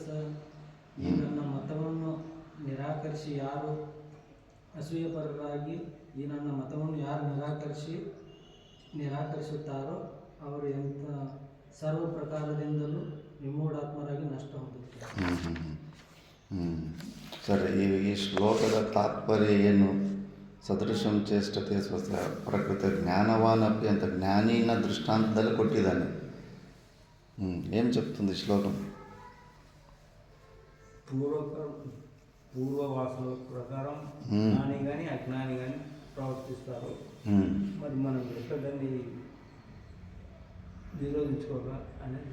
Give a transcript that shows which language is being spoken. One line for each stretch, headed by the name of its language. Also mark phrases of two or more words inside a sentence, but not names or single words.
Kannada: ಈ ನನ್ನ ಮತವನ್ನು ನಿರಾಕರಿಸಿ ಯಾರು ಅಸೂಯಪರರಾಗಿ ಈ ನನ್ನ ಮತವನ್ನು ಯಾರು ನಿರಾಕರಿಸುತ್ತಾರೋ ಅವರು ಎಂಥ ಸರ್ವ ಪ್ರಕಾರದಿಂದಲೂ ವಿಮೂಢಾತ್ಮರಾಗಿ ನಷ್ಟ ಹೊಂದುತ್ತಾರೆ. ಸರಿ, ಈ ಶ್ಲೋಕದ ತಾತ್ಪರ್ಯ ಏನು?
Sanskrit: ಸದೃಶಂ ಚೇಷ್ಟತೆ ಸ್ವಸ್ಯ ಪ್ರಕೃತಿ ಜ್ಞಾನವಾನಪಿ
Kannada: ಅಂತ ಜ್ಞಾನಿನ
Sanskrit: దృష్టాంతದಲ್ಲಿ కొట్టిదాన్ని.
Telugu: ఏం చెప్తుంది శ్లోకం? పూర్వవాసుల ప్రకారం జ్ఞాని కానీ అజ్ఞాని కానీ ప్రవర్తిస్తారు. మరి మనం ఎట్లా దాన్ని నిరోధించుకోవాలా అనేది,